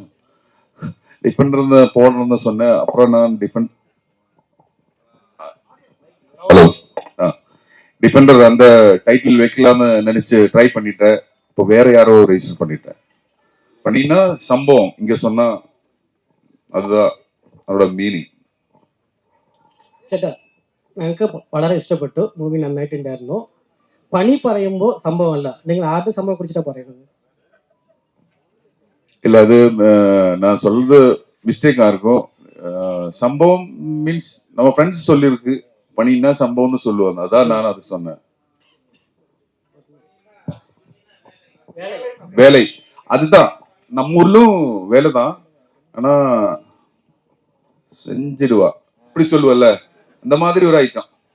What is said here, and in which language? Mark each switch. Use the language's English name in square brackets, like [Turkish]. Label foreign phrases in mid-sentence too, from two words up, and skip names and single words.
[Tamil] டிஃபெண்டர் போடணும்னு சொன்னேன், அப்புறம் நான் டிஃபெண்டர் அந்த டைட்டில் வைக்கலாம்னு நினைச்சு ட்ரை பண்ணிட்டேன். இப்போ வேற யாரோ ரெஜிஸ்டர் பண்ணினா சம்பவம் இங்க சொன்னா அதுதான் [Kannada] ಅದರ ಮೀನಿಂಗ್. [Malayalam] ചേട്ടാ, ഞങ്ങൾക്ക് വളരെ ഇഷ്ടപ്പെട്ടു മൂവി, നന്നായിട്ടുണ്ടായിരുന്നു. പണി പറയുമ്പോൾ സംഭവമല്ല, നിങ്ങൾ ആരുടെ സംഭവം കുറിച്ചിട്ടാണ് പറയുന്നത്? [Tamil] இல்ல, அது நான் சொல்றது மிஸ்டேக்கா இருக்கும். சம்பவம் மீன்ஸ் நம்ம ஃப்ரெண்ட்ஸ் சொல்லியிருக்கு, பணின்னா சம்பவம்னு சொல்லுவாங்க, அதான் நான் அது சொன்னேன். வேலை அதுதான், நம்ம ஊர்லும் வேலை தான், ஆனா செஞ்சிடுவா இப்படி சொல்லுவல்ல, அந்த மாதிரி ஒரு ஐட்டம்.